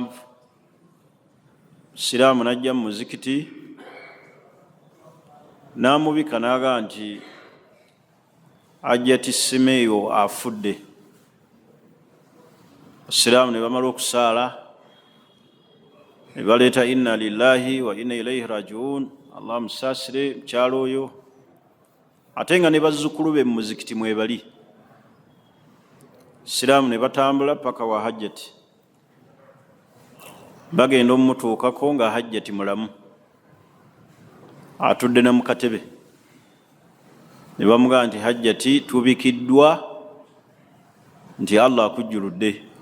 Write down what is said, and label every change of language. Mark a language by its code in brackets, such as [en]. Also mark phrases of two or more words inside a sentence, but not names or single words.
[lg] Omusiraamu n'ajja mu muzikiti n'amubika n'agamba nti ajja tissimeeyo afudde. Abasiraamu ne bamala okusaala ne baleeta [ar] إنا لله وإنا إليه راجعون, [lg] Allah musaasire mukyala oyo, ate nga ne bazzukulu be mu muzikiti mwebali. siraamu ne batambula paka wa hajjati, bagenda omumutuukako nga hajjati mulamu atudde na mu katebe, ne bamugamba nti hajjati tubikiddwa nti Allah akujjuludde.